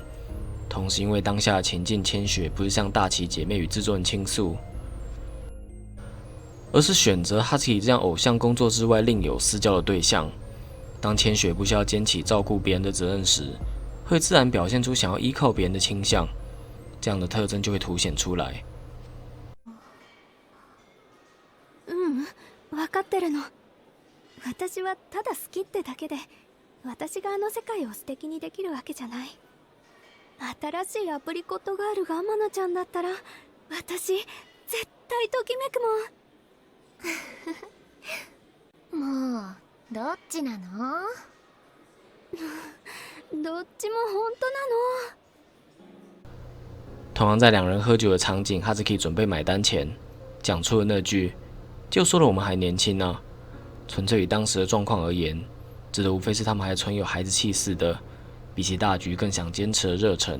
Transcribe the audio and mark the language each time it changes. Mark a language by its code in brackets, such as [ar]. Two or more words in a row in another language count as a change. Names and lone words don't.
[zh] 同时，因为当下的情境，千雪不是向大崎姐妹与制作人倾诉，而是选择哈兹基这样偶像工作之外另有私交的对象。当千雪不需要肩起照顾别人的责任时，会自然表现出想要依靠别人的倾向，这样的特征就会凸显出来。 [ja] 分かってるの。私はただ好きってだけで、私があの世界を素敵にできるわけじゃない。新しいアプリコットガールが天野ちゃんだったら、私絶対ときめくもん。もうどっちなの？どっちも本当なの。 [zh] 同样在两人喝酒的场景，哈兹基准备买单前，讲出了那句：“就说了我们还年轻啊。” 纯粹以当时的状况而言，指的无非是他们还存有孩子气似的，比起大局更想坚持的热忱。